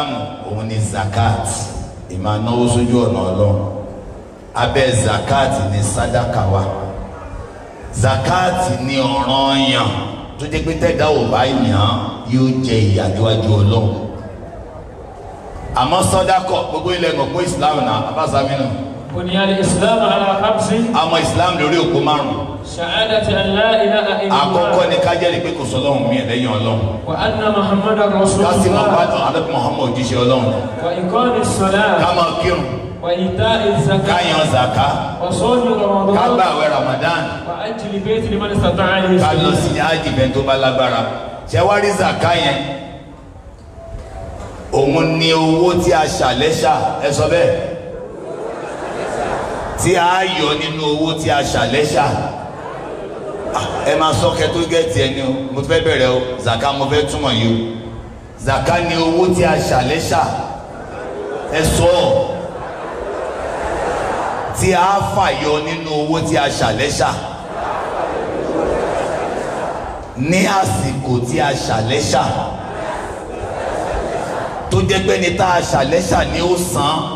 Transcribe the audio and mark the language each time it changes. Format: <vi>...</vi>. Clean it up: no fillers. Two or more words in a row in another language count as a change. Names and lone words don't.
<yo>òun ni zakat ìmánáwó sójú ọ̀nà Ọlọ́run abẹ́ zakat ni sadaka wa zakat ni ọ̀ranyàn tó jẹ́ pé tẹ́dá ò bá yàn yóò jẹ ìyà níwájú Ọlọ́run àmọ́ sọ́dákọ̀ gbogbo ilẹ̀ òpó Islam náà abáṣámínú.</yo> <ar>buniyal Islam ala khamsin.</ar> <yo>àmọ́ Islam lórí òpó márùn.</yo> <ar>shahadati an la ilaha illallah.</ar> <yo>àkọ́kọ́ ni ká jẹ́rìí pé kò sọ́lọ́run mi lẹ́yìn Ọlọ́run.</yo> <ar>wa anna Muhammadan rasulullah.</ar> <yo>kásì máa bá tán alẹ́ Muhammad òjíṣẹ́ Ọlọ́run.</yo> <ar>wa iqamis salat.</ar> <yo>ká máa kírun.</yo> <ar>wa ita'iz zakat.</ar> <yo>ká yan zaka.</yo> <ar>wa sawmi ramadan.</ar> <yo>ká gbààwẹ̀ Ramadan.</yo> <ar>wa ajli bayti liman istata'a ilayhi.</ar> <yo>ká lọ sí ájì bẹ́ẹ̀ tó bá lágbára. ṣé wá rí zaka yẹn òun ni owó tí a ṣàlẹ́ṣà ẹ sọ bẹ́ẹ̀ tí a yọ nínú owó tí a ṣàlẹ́ṣà ẹ máa sọ kẹ tó gẹ̀ẹ́tì ẹni o mo fẹ́ bẹ̀rẹ̀ o zaka mo fẹ́ túmọ̀ yìí o zaka ni owó tí a ṣàlẹ́ṣà ẹ sọ tí a fàyọ nínú owó tí a ṣàlẹ́ṣà ní àsìkò tí a ṣàlẹ́ṣà tó jẹ́ pé ní tá a ṣàlẹ́ṣà ni ó san</yo>